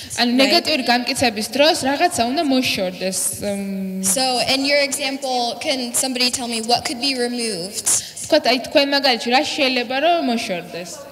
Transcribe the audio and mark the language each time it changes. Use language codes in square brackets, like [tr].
[en] And negative [ka] გამკიცების დროს რაღაცა უნდა მოშორდეს. [en] So in your example, can somebody tell me what could be removed? [ka] თქვა აი თქვენ მაგალითში რა შეიძლება რომ მოშორდეს?